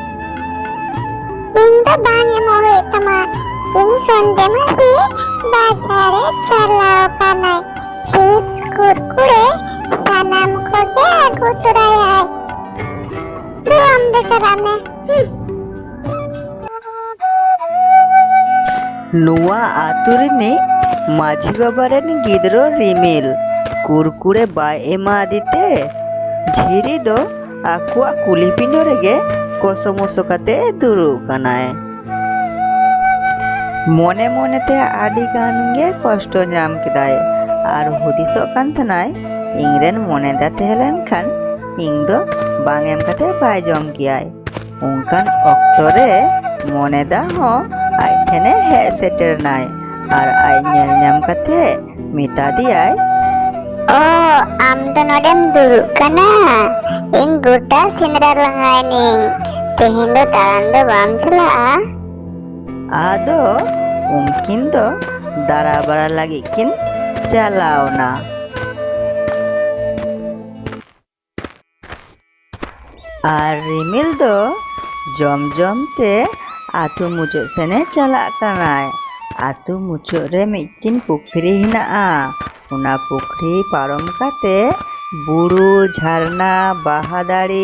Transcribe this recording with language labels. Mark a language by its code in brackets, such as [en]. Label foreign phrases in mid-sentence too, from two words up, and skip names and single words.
[sat] इन दो बांगे मोहे तमा इन संदे मासी बाजारे चलाओ काना चिप्स कुरकुरे सनम को के आगु तुराया दो हम दे चलाने नुआ आतुरनी माझी बाबारेन गिद्रो रिमिल कुरकुरे बाय एमा दिते झिरी दो आकुआ कुली पिंडो रेगे कोसमोसो काते दुरु कानाय मने मने ते आडी गान गे कष्ट नाम किदाय आर हुदिसो कान थानाय इंगरेन मने दा तहलेन खान इंग दो बांगेम काते बाय जम कियाय उनकान अक्तरे मने दा हो आय ठेने हे सेटर नाय आर आय नेल नाम काते मिता दियाय ओ आम तो नोडेम दुरु कना इंग गोटा सिंदरा लंगायनी तेहेन दो तारान दो बाम चला आदो उनकिन दो दारा बड़ा लगी किन चलावना आर रिमिल दो जम जम ते आतु मुचो सेने चला कनाय आतु मुचो रे मिटिन पुखरी हिनाआ उना पुखरी पारम काते बुरु झरना बाहादारी